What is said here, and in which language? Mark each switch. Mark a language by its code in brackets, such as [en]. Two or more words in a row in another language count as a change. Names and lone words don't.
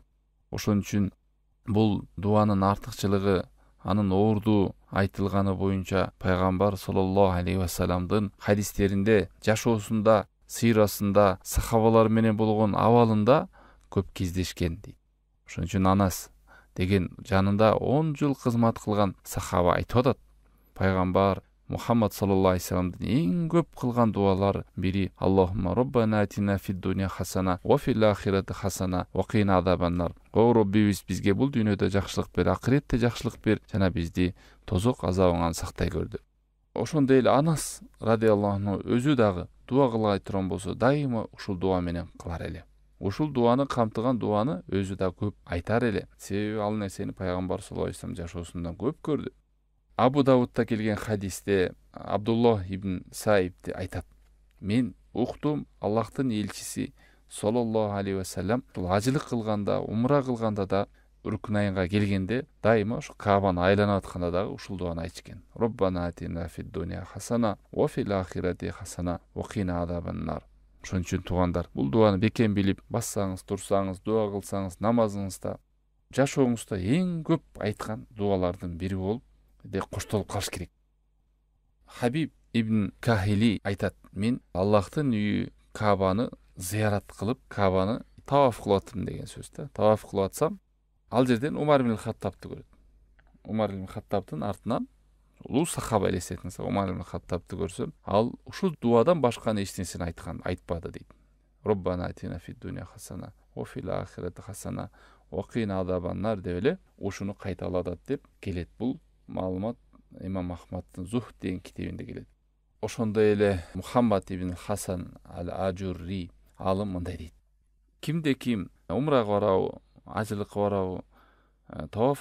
[ky] Ошон үчүн бул дуанын артыкчылыгы, анын орду айтылганы боюнча пайгамбар [ar] صلى الله عليه وسلم [ky] хадистеринде, жашоосунда, сыйрасында, сахабалар менен болгон абалында көп кездешкен дейт. Ошон үчүн Анас деген жанында 10 жыл кызмат кылган сахаба айтып атат: пайгамбар Мухаммад [ar] صلى الله عليه وسلم [ky] эң көп кылган дуалары бири [ar] اللهم ربنا آتنا في الدنيا حسنة وفي الآخرة حسنة وقنا عذاب النار. [ky] О Роббибиз, бизге бул дүйнөдө жакшылык бер, акыретте жакшылык бер, жана бизди тозок азабынан сактай көрдү. Ошондой эле Анас [ar] رضي الله عنه [ky] өзү дагы дуа кылгай турган болсо, дайыма ушул дуа менен кылар эле. Ушул дуаны камтыган дуаны өзү да көп айтар эле. Себеби ал нерсени пайгамбар [ar] صلى الله عليه وسلم [ky] жашоосунда көп көрдү. Абу Давудта келген хадисте Абдуллах ибн Саиб айтат: мен уктум, Аллахтын элчиси [ar] صلى الله عليه وسلم [ky] ажылык кылганда, умра кылганда да Рукнайнга келгенде дайыма ушу Каабаны айланып атканда дагы ушул дуаны айтышкен: [ar] ربنا آتنا في الدنيا حسنة وفي الآخرة حسنة وقنا عذاب النار. [ky] Ошон үчүн тугандар, бул дуаны бекем билип, бассаңыз, турсаңыз, дуа кылсаңыз, намазыңызда жашооңузда эң көп айткан дуалардын бири болуп коштолуп калыш керек. Хабиб ибн Кахили айтат: мен Аллахтын үйү Кабаны зыярат кылып, Кабаны таваф кылып аттым деген сөз да. Таваф кылып атсам, ал жерден Умар ибн Хаттабты көрөт. Умар ибн Хаттабтын артынан улуу сахаба элестетиңиз, Умар ибн Хаттабты көрсөм, ал ушул дуадан башканы эч нерсени айтпады дейт. [ar] ربنا آتنا في الدنيا حسنة وفي الآخرة حسنة وقنا عذاب النار [ky] деп эле ушуну кайталадат деп келет. Бул маалымат Имам Ахмадтын Зухд деген китебинде келет. Ошондой эле Мухаммад ибн Хасан ал-Ажурри алым мындай дейт: кимде ким умрага барабы, ажылыкка барабы, таваф